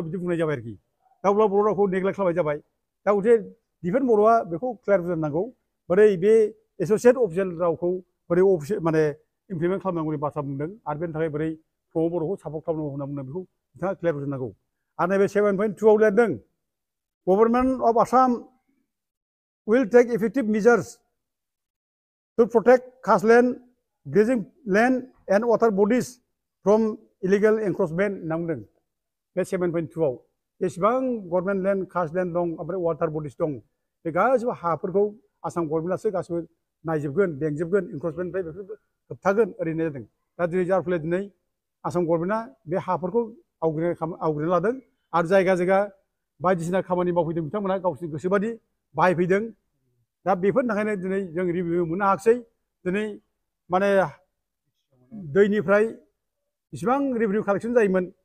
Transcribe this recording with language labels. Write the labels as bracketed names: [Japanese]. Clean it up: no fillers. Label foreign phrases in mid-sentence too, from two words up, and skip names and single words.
[Bodo] बिदि बुंनाय जाबाय आरोखि दा अब्ला बर' रावखौ नेग्लेक्ट खालामनाय जाबाय दा गतिके दिफेन बर'आ बेखौ क्लियार होनांगौ बोरै बे [English] associate official [Bodo] रावखौ बोरै माने इमप्लिमेन्ट खालामनांगौनि बाथ्रा बुंदों आरो बेनि थाखाय बोरै प्रमद बर'खौ सापर्ट खालामनांगौ होनना बुंदों बेखौ बिथाङा क्लियार होनांगौ आरो नैबे 7.2आव लिरदों गभर्नमेन्ट अफ आसाम [English] will take effective measures to protect casteland, grazing land and water bodies from illegal encroachment [Bodo] होनना बुंदों बे 7.2आव जेसेबां [English] government land [Bodo] कास्टलेन्ड दं ओमफ्राय [English] water bodies [Bodo] दं बे गासिबो हाफोरखौ आसाम गभर्नमेन्टआसो गासिबो नायजोबगोन बेंजोबगोन इनक्रोचमेन्टनिफ्राय बेफोरखौ होबथागोन ओरैनो जादों दा दिनै जार फले दिनै आसाम गभर्नमेन्टआ बे हाफोरखौ आवग्रिना लादों आरो जायगा जायगा बायदिसिना खामानि मावफैदों बिथांमोना गावसोरनि गोसोबादि बाहायफैदों दा बेफोरनि थाखायनो दिनै जों रिभिउ मोननो हायाखिसै दिनै माने दैनिफ्राय बेसेबां [English] revenue collection [Bodo] जायोमोन